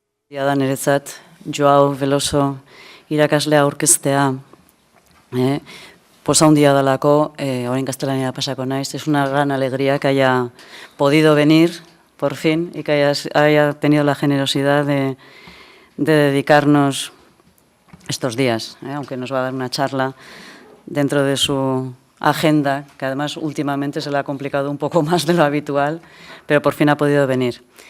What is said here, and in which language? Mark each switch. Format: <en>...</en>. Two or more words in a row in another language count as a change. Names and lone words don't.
<eu>Da niretzat, Joao Veloso irakaslea aurkeztea posa handia dalako, orain gaztelania pasako naiz.</eu> <es>Es una gran alegría que haya podido venir, por fin, y que haya tenido la generosidad de dedicarnos estos días, aunque nos va a dar una charla dentro de su agenda, que además últimamente se le ha complicado un poco más de lo habitual, pero por fin ha podido venir.</es>